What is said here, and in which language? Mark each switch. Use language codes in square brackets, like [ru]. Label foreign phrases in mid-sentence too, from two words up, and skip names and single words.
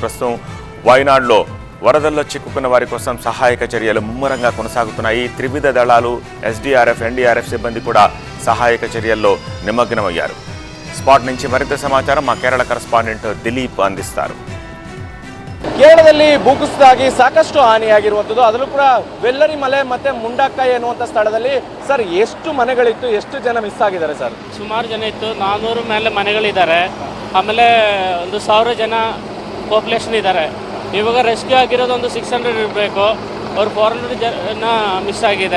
[te] ప్రస్తుతం వైనాడులో వరదల్లో చిక్కుకున్న వారి కోసం సహాయక చర్యలు ముమ్మరంగా కొనసాగుతున్నాయి. త్రివిధ దళాలు, ఎస్డీఆర్ఎఫ్, ఎన్డీఆర్ఎఫ్ సిబ్బంది కూడా సహాయక చర్యల్లో నిమగ్నమయ్యారు. స్పాట్ నుంచి మరింత సమాచారం మా కేరళ కరెస్పాండెంట్ దిలీప్ అందిస్తారు. [kn] ಕೇರಳದಲ್ಲಿ ಭೂಕುಸಿತವಾಗಿ ಸಾಕಷ್ಟು ಹಾನಿಯಾಗಿರುವಂಥದ್ದು, ಅದರಲ್ಲೂ ಕೂಡ ವೆಲ್ಲರಿ ಮಲೆ ಮತ್ತೆ ಮುಂಡಕ್ಕೈ ಎನ್ನುವಂಥ ಸ್ಥಳದಲ್ಲಿ ಸರ್ ಎಷ್ಟು ಮನೆಗಳಿತ್ತು, ಎಷ್ಟು ಜನ ಮಿಸ್ ಆಗಿದ್ದಾರೆ ಸರ್? ಸುಮಾರು ಜನ ಇತ್ತು, 400 ಮೇಲೆ ಮನೆಗಳಿದ್ದಾರೆ. ಆಮೇಲೆ 1,000 ಜನ ಪಾಪ್ಯುಲೇಷನ್ ಇದ್ದಾರೆ. ಇವಾಗ ರೆಸ್ಕ್ಯೂ ಆಗಿರೋದು ಒಂದು 600 ಇರಬೇಕು. ಅವ್ರು 400 ಜನ ಮಿಸ್ ಆಗಿದೆ.